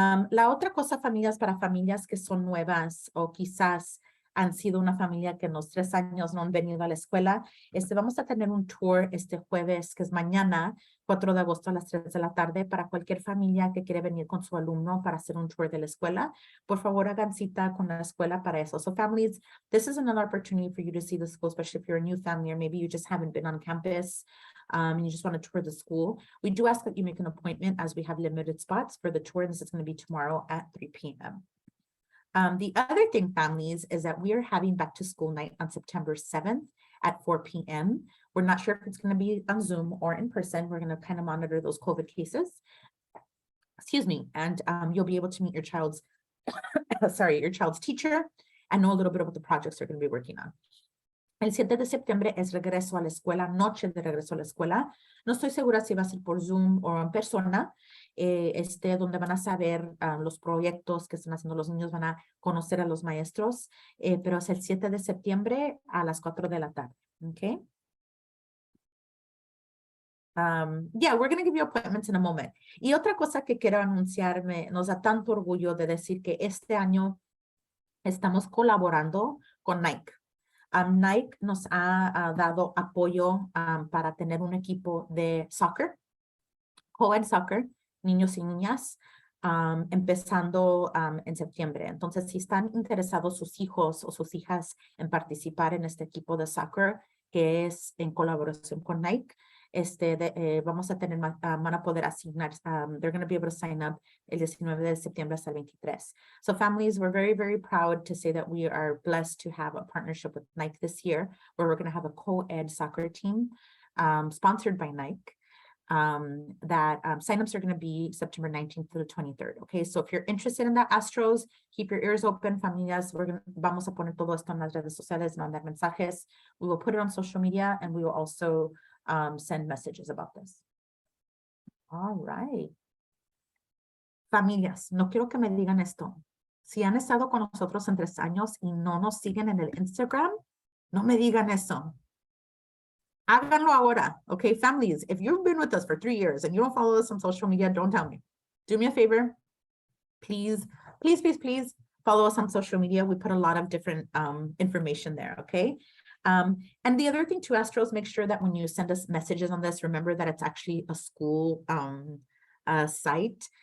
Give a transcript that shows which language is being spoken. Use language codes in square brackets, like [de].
[es] La otra cosa, familias, para familias que son nuevas o quizás han sido una familia que en los 3 años no han venido a la escuela, vamos a tener un tour este jueves, que es mañana, 4 de agosto a las 3 de la tarde, para cualquier familia que quiere venir con su alumno para hacer un tour de la escuela. Por favor, hagan cita con la escuela para eso. [en] So families, this is another opportunity for you to see the school, especially if you're a new family or maybe you just haven't been on campus and you just want to tour the school. We do ask that you make an appointment as we have limited spots for the tour. This is going to be tomorrow at 3 p.m. The other thing, families, is that we are having back to school night on September 7th at 4 p.m. We're not sure if it's going to be on Zoom or in person. We're going to kind of monitor those COVID cases. Excuse me. And you'll be able to meet your child's, your child's teacher and know a little bit about the projects they're going to be working on. [es] El 7 de septiembre es regreso a la escuela, noche de regreso a la escuela. No estoy segura si va a ser por Zoom o en persona, donde van a saber los proyectos que están haciendo los niños, van a conocer a los maestros, pero es el 7 de septiembre a las 4 de la tarde, ¿ok? [en] Yeah, we're going to give you appointments in a moment. [es] Y otra cosa que quiero anunciarme, nos da tanto orgullo de decir que este año estamos colaborando con Nike. Nike nos ha dado apoyo para tener un equipo de soccer, co-ed soccer, niños y niñas, empezando en septiembre. Entonces, si están interesados sus hijos o sus hijas en participar en este equipo de soccer, que es en colaboración con Nike, vamos a tener, van a poder asignar, [en] they're going to be able to sign up [es] el 19 de septiembre hasta el 23. [en] So families, we're very, very proud to say that we are blessed to have a partnership with Nike this year, where we're going to have a co-ed soccer team. sponsored by Nike. That signups are going to be September 19th to the 23rd. Okay, so if you're interested in the Astros, keep your ears open, familias. [es] Vamos a poner todo esto en las redes sociales, mandar mensajes. [en] We will put it on social media, and we will also send messages about this. All right. [es] Familias, no quiero que me digan esto. Si han estado con nosotros en 3 años y no nos siguen en el Instagram, no me digan eso. Háganlo ahora, okay, [en] families. If you've been with us for 3 years and you don't follow us on social media, don't tell me. Do me a favor. Please, please, please, please follow us on social media. We put a lot of different information there, okay? And the other thing to Astros, make sure that when you send us messages on this, remember that it's actually a school site.